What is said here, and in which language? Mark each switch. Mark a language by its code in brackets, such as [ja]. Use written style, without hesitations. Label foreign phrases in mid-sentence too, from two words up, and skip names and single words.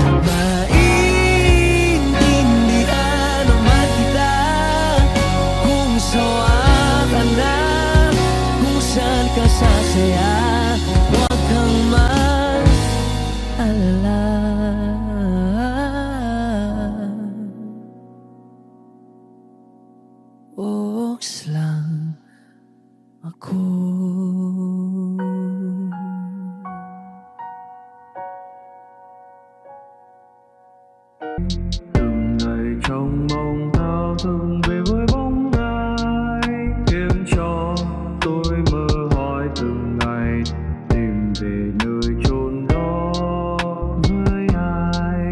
[tl] Maintindihan naman kita kung sawa ka na, kung saan ka sasaya. Huwag kang mag-alala, Ox lang ako. [vi] Từng ngày trong mong thao thức về với bóng ai, khiến cho tôi mơ hỏi từng ngày tìm về nơi chốn đó với ai.